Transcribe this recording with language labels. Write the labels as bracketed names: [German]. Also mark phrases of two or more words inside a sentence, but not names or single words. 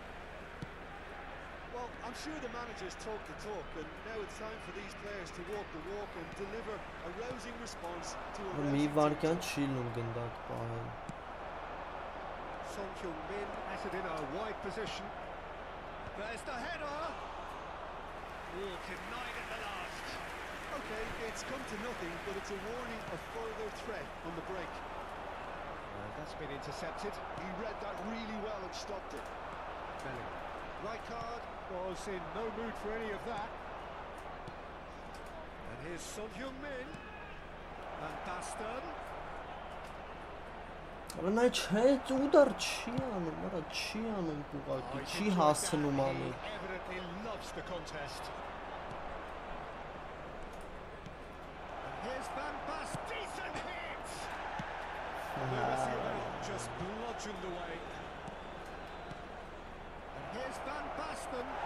[English] Well, I'm sure the managers talk the talk, and now it's time for these players to walk the walk and deliver a rousing response to a [Armenian] Մի [English] rousing [Armenian] վարկյան չի լում գնդակ պահել։ [English] Son Heung-min has it in a wide position. There's the header. Oh, denied at the last. Okay, it's come to nothing, but it's a warning of further threat on the break. That's been intercepted. He read that really well and stopped it. Rijkaard was in no mood for any of that. And here's Son Heung-min. And Baston. [Armenian] Նա չէ, ուդար չի անում, արա չի անում ուղղակի, չի հասնում անի։ [English] He evidently loves the contest. And here's Van Basten. Decent hit! Ddiwizio'n just bludgeoned away. And here's Van Basten.